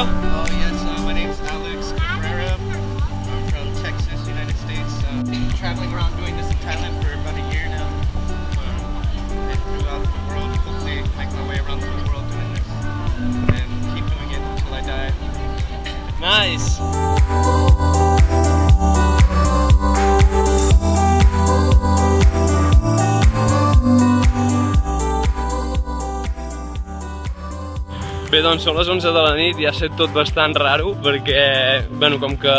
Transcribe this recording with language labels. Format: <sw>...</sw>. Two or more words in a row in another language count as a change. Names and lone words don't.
<en>Oh yes, my name's Alex Cabrera. I'm from Texas, United States. Traveling around doing this in Thailand for about a year now. And throughout the world, hopefully make my way around the world doing this. And keep doing it until I die. Nice!</en> <ca>Bé, doncs són les 11 de la nit i ha estat tot bastant raro perquè, bueno, com que</ca>